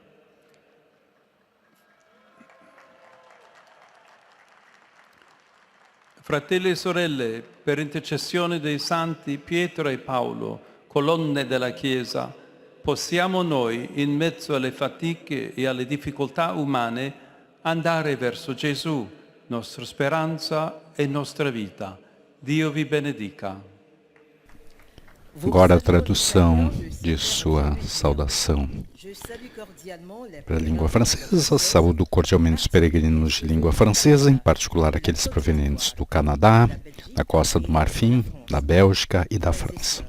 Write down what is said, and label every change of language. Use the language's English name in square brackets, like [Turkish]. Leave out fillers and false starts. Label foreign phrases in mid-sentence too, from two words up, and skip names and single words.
[Italian] Fratelli e sorelle, per intercessione dei santi Pietro e Paolo, colonne della Chiesa, possiamo noi, in mezzo alle fatiche e alle difficoltà umane, andare verso Gesù, nostra speranza e nostra vita. Dio vi benedica. [Portuguese] Agora a tradução de sua saudação para a língua francesa. Saúdo cordialmente os peregrinos de língua francesa, em particular aqueles provenientes do Canadá, da Costa do Marfim, da Bélgica e da França.